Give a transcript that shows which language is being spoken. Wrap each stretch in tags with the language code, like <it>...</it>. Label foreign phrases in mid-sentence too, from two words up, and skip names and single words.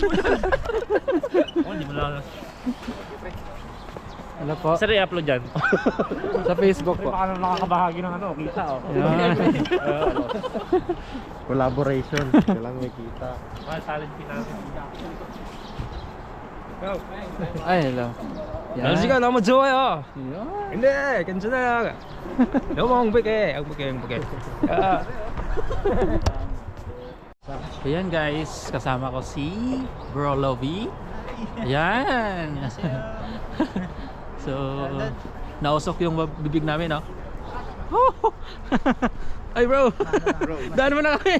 <tl>Hello po. Saan i-upload dyan? Sa Facebook po. Baka nakakabahagi ng ano, kita oh. Yan. Collaboration. Kailangan may kita. Talent natin. Ay, hello. Yan.</tl> <ko>날씨가 너무 좋아요.</ko> <tl>Yan.</tl> <ko>근데 괜찮아요. 너무 행복해.</ko> <tl>Ayan guys, kasama ko si Bro Lovey. Ayan. So, nausok yung bibig namin, no? Ay bro, daan mo na kami.</tl>